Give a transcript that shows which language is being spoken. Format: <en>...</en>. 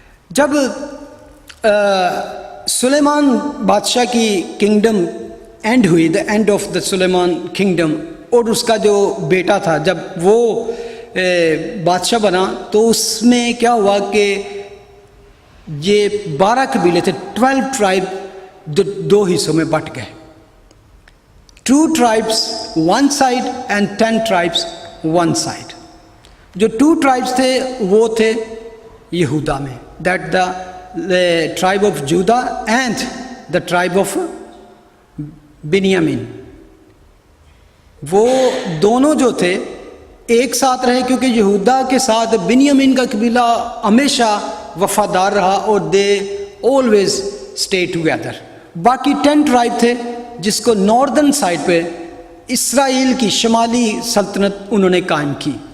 <ur>جب سلیمان بادشاہ کی کنگڈم اینڈ ہوئی،</ur> <en>the end of the سلیمان kingdom,</en> <ur>اور اس کا جو بیٹا تھا جب وہ بادشاہ بنا تو اس میں کیا ہوا کہ یہ 12 قبیلے تھے، 12 ٹرائب دو حصوں میں بٹ گئے.</ur> <en>2 tribes one side and 10 tribes one side.</en> <ur>جو 2 tribes تھے وہ تھے یہودا میں،</ur> <en>that the tribe of Judah and the tribe of بنیامین.</en> <ur>وہ دونوں جو تھے ایک ساتھ رہے، کیونکہ یہودا کے ساتھ بنیامین کا قبیلہ ہمیشہ وفادار رہا اور</ur> <en>They always stay together.</en> <ur>باقی 10 ٹرائب تھے جس کو ناردرن سائڈ پہ اسرائیل کی شمالی سلطنت انہوں نے قائم کی.</ur>